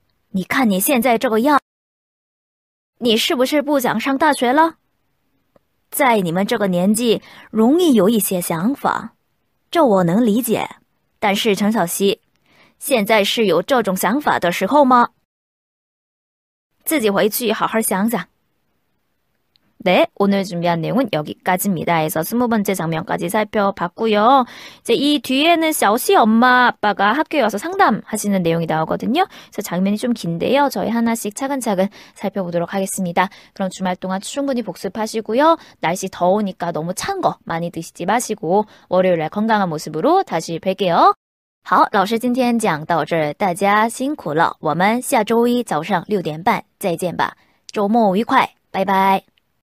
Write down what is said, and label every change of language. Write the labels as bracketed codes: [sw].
[zh] 你看你现在这个样，你是不是不想上大学了？在你们这个年纪，容易有一些想法。这我能理解，但是陈小希，现在是有这种想法的时候吗？自己回去好好想想。 [ko] 네, 오늘 준비한 내용은 여기까지입니다. 해서 20번째 장면까지 살펴봤고요. 이제 이 뒤에는 샤오씨 엄마 아빠가 학교에 와서 상담하시는 내용이 나오거든요. 그래서 장면이 좀 긴데요. 저희 하나씩 차근차근 살펴보도록 하겠습니다. 그럼 주말 동안 충분히 복습하시고요. 날씨 더우니까 너무 찬 거 많이 드시지 마시고 월요일날 건강한 모습으로 다시 뵐게요. [zh] 好，老师今天讲到这儿，大家辛苦了。我们下周一早上6点半再见吧。周末愉快，拜拜。